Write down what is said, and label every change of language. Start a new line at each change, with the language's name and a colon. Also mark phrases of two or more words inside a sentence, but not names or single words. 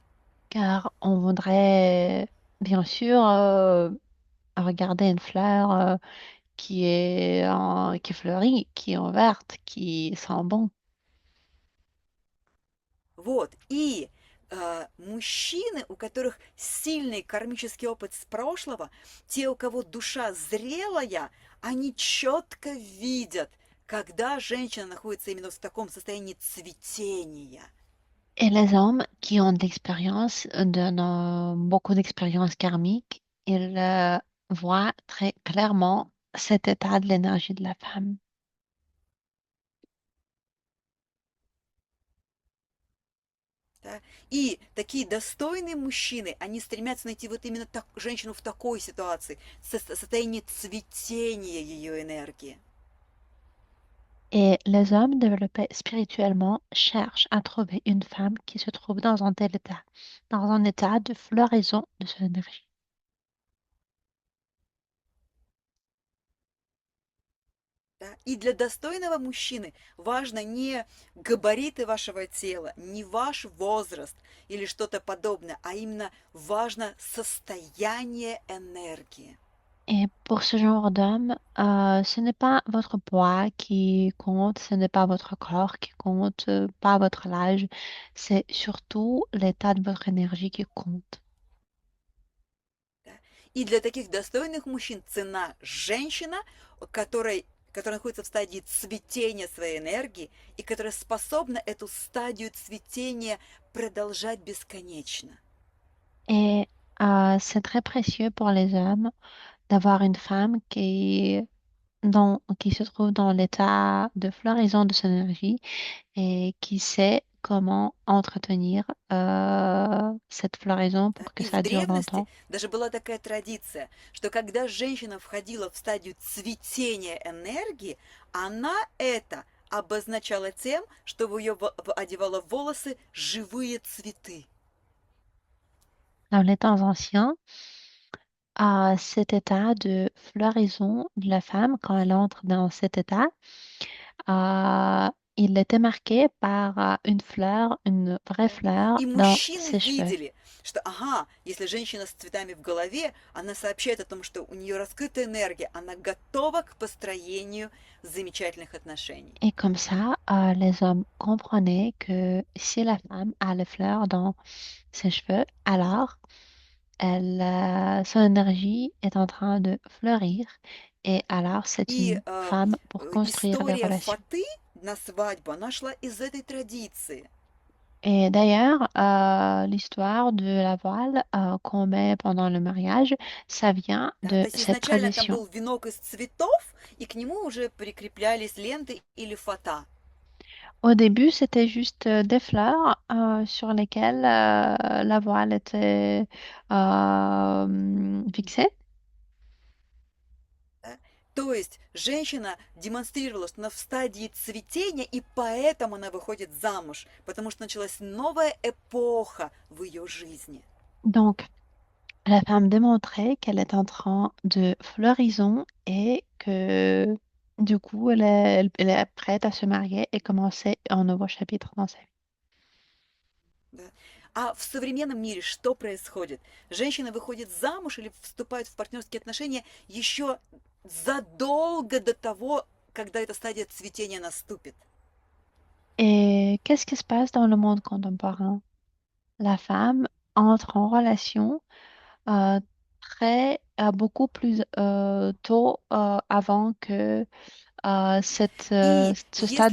French: car on voudrait bien sûr regarder une fleur qui fleurit, qui est verte, qui sent bon.
Russian: Вот. И мужчины, у которых сильный кармический опыт с прошлого, те, у кого душа зрелая, они четко видят, когда женщина находится именно в таком состоянии цветения.
French: Et les hommes qui ont de l'expérience, beaucoup d'expérience karmique, ils voient très clairement cet état de l'énergie de la femme.
Russian: Да? И такие достойные мужчины, они стремятся найти вот именно женщину в такой ситуации, состоянии цветения ее энергии.
French: Et les hommes développés spirituellement cherchent à trouver une femme qui se trouve dans un tel état, dans un état de floraison de son énergie.
Russian: Да? И для достойного мужчины важно не габариты вашего тела, не ваш возраст или что-то подобное, а именно важно состояние энергии.
French: Et pour ce genre d'homme, ce n'est pas votre poids qui compte, ce n'est pas votre corps qui compte, pas votre âge, c'est surtout l'état de votre énergie qui compte.
Russian: Да? И для таких достойных мужчин цена женщина, которая находится в стадии цветения своей энергии и которая способна эту стадию цветения продолжать бесконечно.
French: Et c'est très précieux pour les hommes d'avoir une femme qui se trouve dans l'état de floraison de son énergie et qui sait comment entretenir cette floraison
Russian: Да.
French: pour que
Russian: И в
French: ça dure
Russian: древности
French: longtemps.
Russian: даже была такая традиция, что когда женщина входила в стадию цветения энергии, она это обозначала тем, что в ее одевала в волосы живые цветы.
French: Dans les temps anciens, à cet état de floraison de la femme, quand elle entre dans cet état, il était marqué par une fleur, une vraie
Russian: Да.
French: fleur
Russian: И
French: dans
Russian: мужчины
French: ses cheveux.
Russian: видели, что, ага, если женщина с цветами в голове, она сообщает о том, что у нее раскрыта энергия, она готова к построению замечательных отношений.
French: Et comme ça, les hommes comprenaient que si la femme a les fleurs dans ses cheveux, alors son énergie est en train de fleurir et alors c'est
Russian: И
French: une femme pour construire des
Russian: история
French: relations.
Russian: фаты на свадьбу, она шла из этой традиции.
French: Et d'ailleurs, l'histoire de la voile qu'on met pendant le mariage, ça vient
Russian: Да,
French: de
Russian: то есть
French: cette
Russian: изначально там
French: tradition.
Russian: был венок из цветов, и к нему уже прикреплялись ленты или фата.
French: Au début, c'était juste des fleurs sur lesquelles la voile était fixée.
Russian: Да? То есть женщина демонстрировала, что она в стадии цветения, и поэтому она выходит замуж, потому что началась новая эпоха в ее жизни.
French: Donc, La femme démontrait qu'elle est en train de floraison et que du coup, elle est prête à se marier et commencer un nouveau chapitre dans sa vie.
Russian: Да. А в современном мире что происходит? Женщины выходят замуж или вступают в партнерские отношения еще задолго до того, когда эта стадия цветения наступит.
French: Et qu'est-ce qui se passe dans le monde contemporain? La femme entre en relation euh, beaucoup plus tôt avant que
Russian: И
French: ce stade